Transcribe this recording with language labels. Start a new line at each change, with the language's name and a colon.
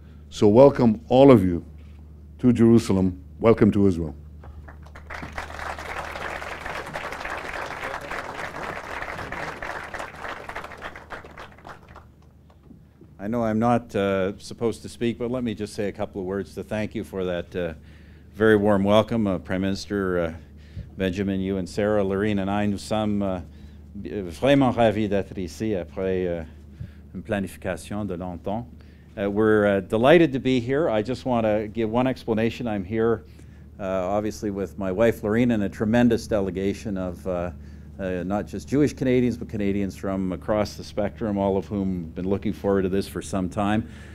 English: So welcome all of you to Jerusalem. Welcome to Israel. I know I'm not supposed to speak, but let me just say a couple of words to thank you for that very warm welcome. Prime Minister Benjamin, you and Sarah, Lorene and I,
French: nous sommes vraiment ravis d'être ici après une planification de longtemps.
English: We're delighted to be here. I just want to give one explanation. I'm here obviously with my wife Lorene and a tremendous delegation of not just Jewish Canadians, but Canadians from across the spectrum, all of whom have been looking forward to this for some time.